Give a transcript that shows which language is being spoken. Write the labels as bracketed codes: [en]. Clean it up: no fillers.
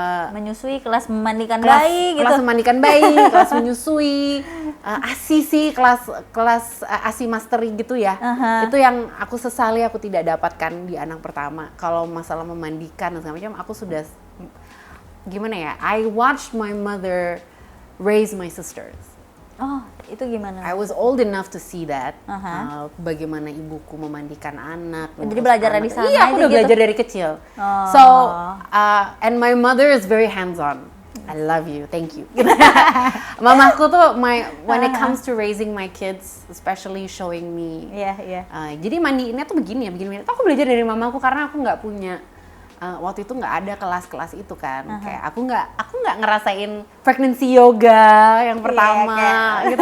[id] menyusui, kelas memandikan bayi gitu. Kelas memandikan bayi, kelas menyusui, ASI sih, kelas ASI mastery gitu ya. Itu yang aku sesali aku tidak dapatkan di anak pertama. Kalau masalah memandikan dan segala macam, aku sudah gimana ya? [en] I watched my mother raise my sisters. [id] Oh, itu gimana? [en] I was old enough to see that. [id] Bagaimana ibuku memandikan anak. Jadi belajar dari sana. Iya, aku udah belajar dari kecil. [en] So, and my mother is very hands-on. I love you, thank you. [id] Mamaku tuh, [en] when it comes to raising my kids, especially showing me. [id] Jadi mandiinnya tuh begini ya, begini. Aku belajar dari mamaku karena aku nggak punya. Waktu itu nggak ada kelas-kelas itu kan, kayak aku nggak ngerasain pregnancy yoga yang pertama, gitu.